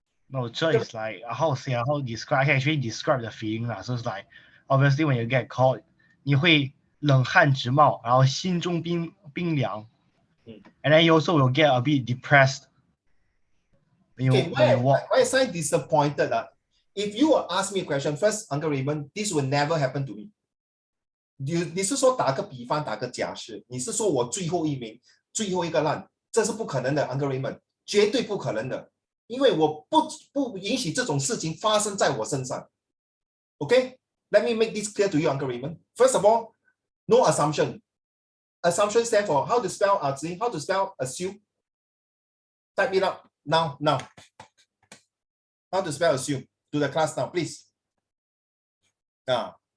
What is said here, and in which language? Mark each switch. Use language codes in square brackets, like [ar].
[en] No, so it's like how to say, how to describe? I can actually describe the feeling lah. So it's like obviously when you get caught, [zh] 你会冷汗直冒，然后心中冰凉， [en] and then you also will get a bit depressed. Okay, why is I disappointed? If you were ask me a question, first, Uncle Raymond, this will never happen to me. [zh] 你是说打个比方，打个假设，你是说我最后一名，最后一个烂，这是不可能的 ，Uncle Raymond， 绝对不可能的，因为我不允许这种事情发生在我身上。 [en] Okay, let me make this clear to you, Uncle Raymond. First of all, no assumption. Assumption stands for how to spell how to spell assume. Type it up now. How to spell assume to the class now, please. Ah.